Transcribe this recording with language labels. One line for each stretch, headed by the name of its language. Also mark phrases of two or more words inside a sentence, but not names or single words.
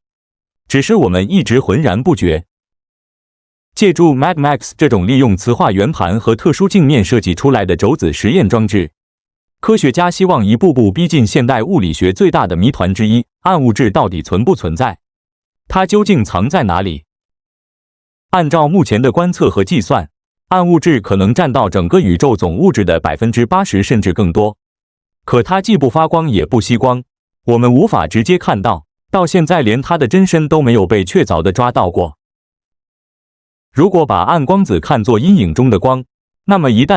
Chinese: 只是我們一直渾然不覺。借助 MAD-MAX 這種利用磁化圓盤和特殊鏡面設計出來的軸子實驗裝置，科學家希望一步步逼近現代物理學最大的謎團之一：暗物質到底存不存在？它究竟藏在哪裡？按照目前的觀測和計算，暗物質可能佔到整個宇宙總物質的80%甚至更多。可它既不發光也不吸光，我們無法直接看到，到現在連它的真身都沒有被確凿地抓到過。如果把暗光子看作陰影中的光， 那麼一旦